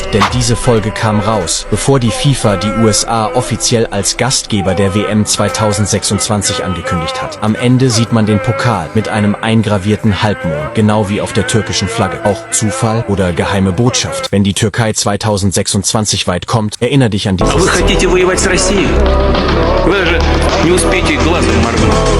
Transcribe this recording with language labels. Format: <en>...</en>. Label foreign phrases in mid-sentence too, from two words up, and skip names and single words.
<de>Denn diese Folge kam raus, bevor die FIFA die USA offiziell als Gastgeber der WM 2026 angekündigt hat. Am Ende sieht man den Pokal mit einem eingravierten Halbmond, genau wie auf der türkischen Flagge. Auch Zufall oder geheime Botschaft. Wenn die Türkei 2026 weit kommt, erinnere dich an diese</de> <ru>Вы хотите воевать с Россией? Вы даже не успеете глазом моргнуть.</ru>